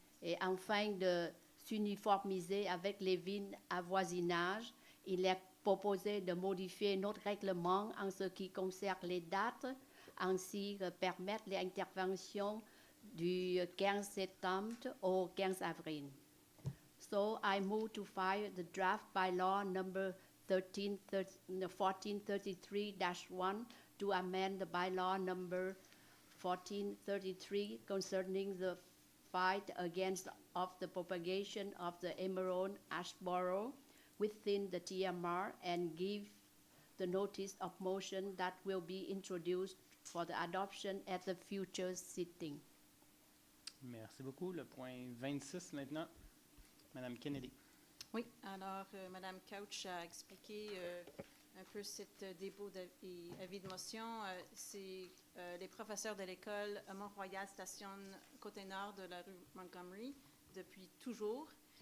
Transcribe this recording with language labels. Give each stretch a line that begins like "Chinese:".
French: Et afin de s'uniformiser avec les villes à voisinage, il est proposé de modifier notre règlement en ce qui concerne les dates, ainsi que permettre les interventions du 15 septembre au 15 avril.
English: So I move to file the draft bylaw number 1433-1 to amend the bylaw number 1433 concerning the fight against of the propagation of the emerald ash borer within the TMR and give the notice of motion that will be introduced for the adoption at the future sitting.
French: Merci beaucoup. Le point 26 maintenant. Mme Kennedy. Oui, alors Mme Couch a expliqué un peu cette dépôt d'avis de motion. C'est les professeurs de l'école Mont-Royal stationnent côté nord de la rue Montgomery depuis toujours.